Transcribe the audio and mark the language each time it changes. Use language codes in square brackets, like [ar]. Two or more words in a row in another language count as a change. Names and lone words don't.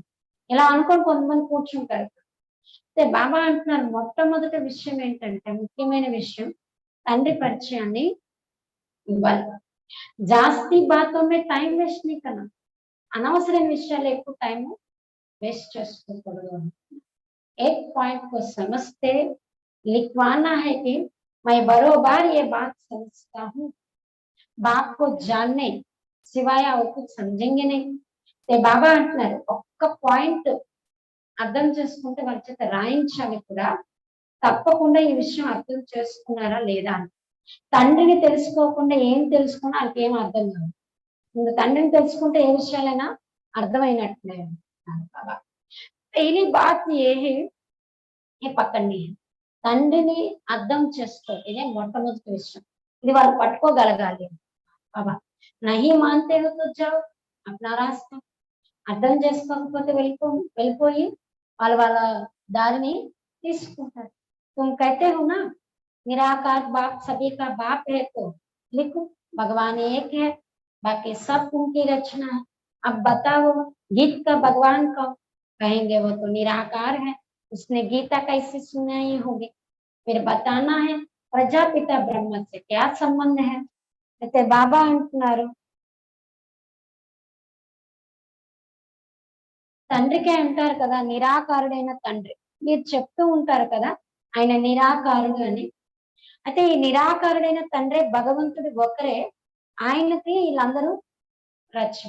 [te] ఇలా అనుకొని కొంతమంది కూర్చుంటారు. అయితే బాబా అంటున్నారు, మొట్టమొదటి విషయం ఏంటంటే, ముఖ్యమైన విషయం తండ్రి పరిచయాన్ని ఇవ్వాలి. [hi] जास्ती बातों में टाइम वेस्ट नहीं करना, [te] అనవసరమైన విషయాలు ఎక్కువ టైం వేస్ట్ చేసుకోకూడదు. [hi] एक पॉइंट को समझते लिखवाना है कि मैं बरोबर ये बात समझता हूँ, बाप को जानने सिवाय और कुछ समझेंगे नहीं. [te] బాబా అంటున్నారు, ఒక్క పాయింట్ అర్థం చేసుకుంటే వాళ్ళ చేత రాయించాలి కూడా, తప్పకుండా ఈ విషయం అర్థం చేసుకున్నారా లేదా అని. తండ్రిని తెలుసుకోకుండా ఏం తెలుసుకున్నా వాళ్ళకి ఏం అర్థం కాదు. ఇంకా తండ్రిని తెలుసుకుంటే ఏ విషయాలైనా అర్థమైనట్లే బాబా. [hi] पहली बात ये है, ये पकड़नी है, [te] తండ్రిని అర్థం చేసుకో, ఇదే మొట్టమొదటి విషయం. ఇది వాళ్ళు పట్టుకోగలగాలి బాబా. [hi] नहीं मानते हो तो जाओ अपना रास्ता, [te] అర్థం చేసుకోకపోతే వెళ్ళిపోయి వాళ్ళ వాళ్ళ దారిని తీసుకుంటారు. [hi] तुम कहते हो ना निराकार बाप सभी का बाप है, तो लिखो भगवान एक है, बाकी सब उनकी रचना है। अब बताओ गीत का भगवान कौन? कहेंगे वो तो निराकार है, उसने गीता कैसे सुनाई होगी। फिर बताना है प्रजापिता ब्रह्म से क्या संबंध है. [te] అయితే బాబా అంటున్నారు, తండ్రికే అంటారు కదా నిరాకారుడైన తండ్రి, మీరు చెప్తూ ఉంటారు కదా ఆయన నిరాకారుడు అని. అయితే ఈ నిరాకారుడైన తండ్రి భగవంతుడు ఒకరే, ఆయనకి వీళ్ళందరూ రచన.